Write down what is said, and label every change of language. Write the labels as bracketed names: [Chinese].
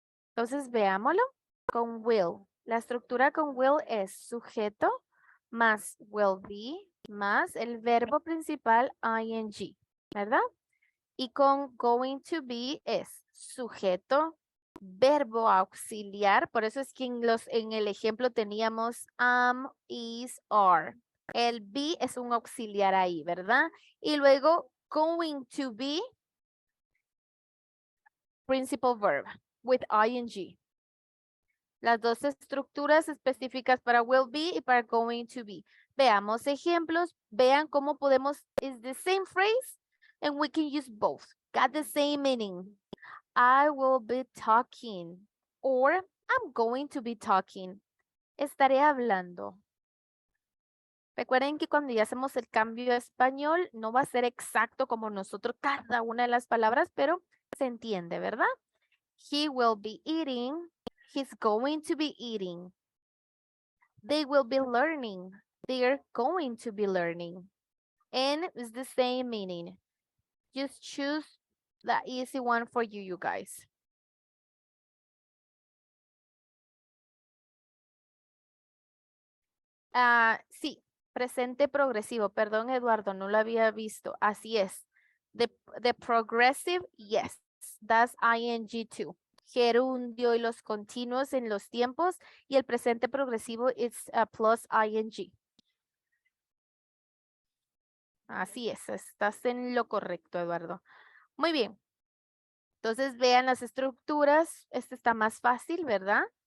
[Spanish] Entonces veámoslo con will. La estructura con will es sujeto más will be más el verbo principal ing, ¿verdad? Y con going to be es sujeto, verbo auxiliar, por eso es que en el ejemplo teníamos am, is, are. El be es un auxiliar ahí, ¿verdad? [English] Y luego going to be, principal verb with ing. [Spanish] Las dos estructuras específicas para will be y para going to be. [English] Veamos ejemplos. Vean cómo podemos, is the same phrase and we can use both. Got the same meaning. I will be talking or I'm going to be talking. [Spanish] Estaré hablando. Recuerden que cuando ya hacemos el cambio a español, no va a ser exacto como nosotros cada una de las palabras, pero se entiende, ¿verdad? He will be eating. [English] He's going to be eating. They will be learning. They're going to be learning. And it's the same meaning. Just choose the easy one for you, you guys. [Spanish] Sí, presente progresivo. Perdón, Eduardo, no lo había visto. Así es. [English] The progressive, yes, that's ing too. [Spanish] Gerundio y los continuos en los tiempos y el presente progresivo es plus ing. Así es, estás en lo correcto, Eduardo. Muy bien. Entonces vean las estructuras. Este está más fácil, ¿verdad?